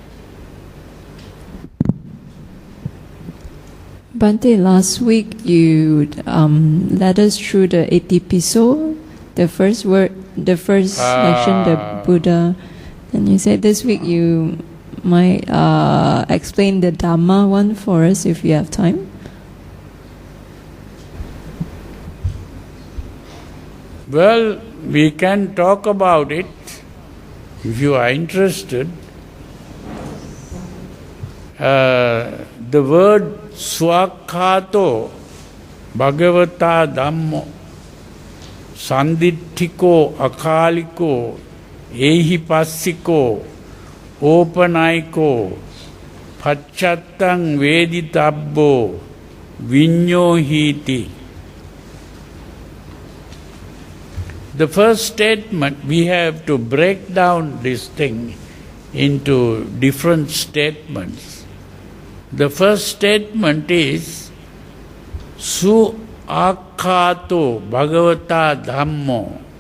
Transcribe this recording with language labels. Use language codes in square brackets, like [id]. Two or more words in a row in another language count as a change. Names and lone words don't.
[en] Bhante, last week you led us through the 8th episode, the first section, the Buddha, and you said this week you might explain the Dhamma one for us if you have time. Well, we can talk about it if you are interested. The word [pi] Swakhato Bhagavata Dhammo Sanditthiko Akaliko Ehipassiko Opanaiko Pachattang Veditabbo Vinyohiti. [en] The first statement, we have to break down this thing into different statements. The first statement is [pi] Su Akhato Bhagavata Dhammo.